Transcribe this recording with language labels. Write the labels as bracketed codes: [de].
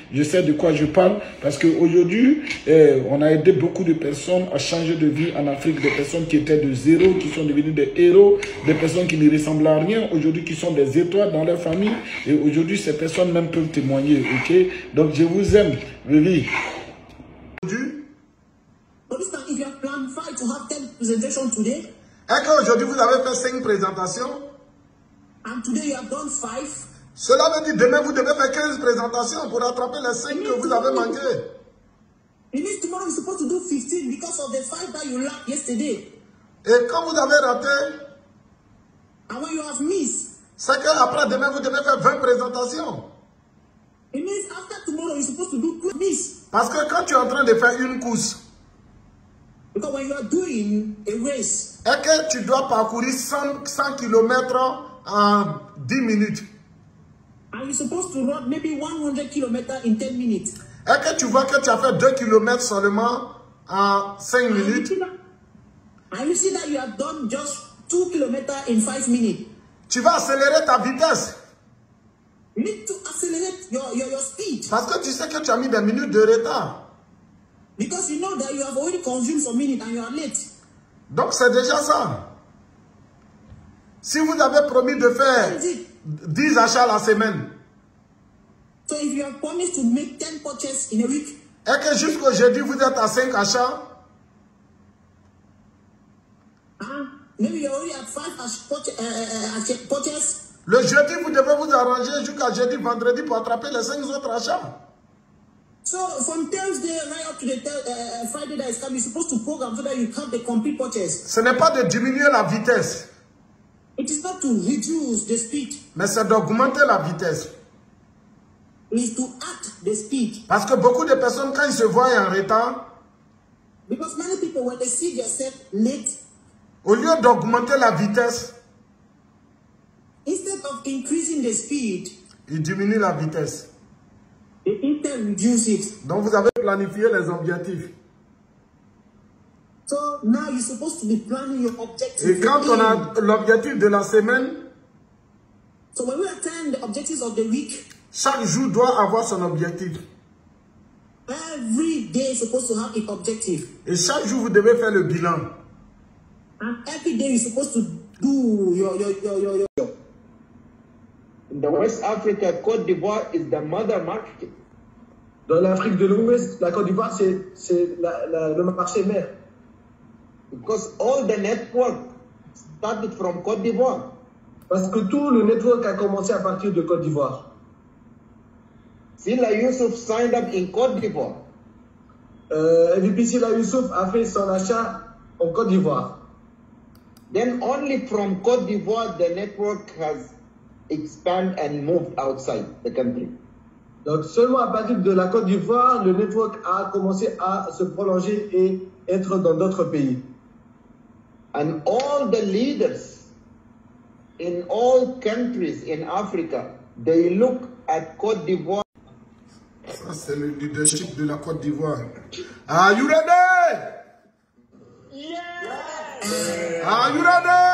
[fr] Je sais de quoi je parle parce qu'aujourd'hui, on a aidé beaucoup de personnes à changer de vie en Afrique, des personnes qui étaient de zéro, qui sont devenues des héros, des personnes qui ne ressemblent à rien, aujourd'hui qui sont des étoiles dans leur famille et aujourd'hui ces personnes même peuvent témoigner, ok? Donc je vous aime, Vivi. [en] If you have planned 5 to have 10 presentations today, [fr] et qu'aujourd'hui vous avez fait 5 présentations, [en] and today you have done 5, [fr] cela veut dire demain vous devez faire 15 présentations pour rattraper les 5 que vous avez manquées. [en] It means tomorrow you're supposed to do 15 because of the 5 that you lacked yesterday. [fr] Et quand vous avez raté, [en] and when you have missed, [fr] c'est qu'après demain vous devez faire 20 présentations. [en] It means after tomorrow you're supposed to do 2 miss. [fr] Parce que quand tu es en train de faire une course, [en] because when you are doing a race, [fr] et que tu dois parcourir 100 km en 10 minutes, [en] and you're supposed to run maybe 100 km in 10 minutes, [fr] et que tu vois que tu as fait 2 km seulement en 5 minutes, [en] and you see that you have done just 2 km in 5 minutes, [fr] tu vas accélérer ta vitesse. [en] You need to accelerate your speed. [fr] Parce que tu sais que tu as mis des minutes de retard. [en] Because you know that you have already consumed some minutes and you are late. [fr] Donc c'est déjà ça. Si vous avez promis de faire 10 achats la semaine, [en] so if you have promised to make 10 purchases in a week, [fr] et que jusqu'au jeudi vous êtes à 5 achats, [en] maybe you already have 5 purchases. [fr] Le jeudi, vous devez vous arranger jusqu'à jeudi, vendredi pour attraper les 5 autres achats. [en] So from Thursday right up to the Friday that is coming, you're supposed to program so that you count the complete purchase. [fr] Ce n'est pas de diminuer la vitesse. [en] It is not to reduce the speed. [fr] Mais c'est d'augmenter la vitesse. [en] It is to add the speed. [fr] Parce que beaucoup de personnes, quand ils se voient en retard, [en] because many people, when they see themselves late, [fr] au lieu d'augmenter la vitesse, [en] instead of increasing the speed, [fr] ils diminuent la vitesse. [en] They instead reduce it. [fr] Donc vous avez planifié les objectifs. [en] So now you're supposed to be planning your objectives. [fr] Et quand on a l'objectif de la semaine, [en] so when we attain the objectives of the week, [fr] chaque jour doit avoir son objectif. [en] Every day is supposed to have its objective. [fr] Et chaque jour vous devez faire le bilan. [en] And every day you're supposed to do your. In the West Africa, Côte d'Ivoire is the mother market. [fr] Dans l'Afrique de l'Ouest, la Côte d'Ivoire, c'est le marché mère. [en] Because all the network started from Côte d'Ivoire. [fr] Parce que tout le network a commencé à partir de Côte d'Ivoire. [en] Sila Youssouf signed up in Côte d'Ivoire. [fr] MVP Sila Youssouf a fait son achat en Côte d'Ivoire. [en] Then only from Côte d'Ivoire the network has expanded and moved outside the country. [fr] Donc seulement à partir de la Côte d'Ivoire, le network a commencé à se prolonger et être dans d'autres pays. [en] And all the leaders in all countries in Africa, they look at Côte d'Ivoire. [fr] Ça c'est le leadership de la Côte d'Ivoire. [en] Are you ready? Yeah. Are you ready?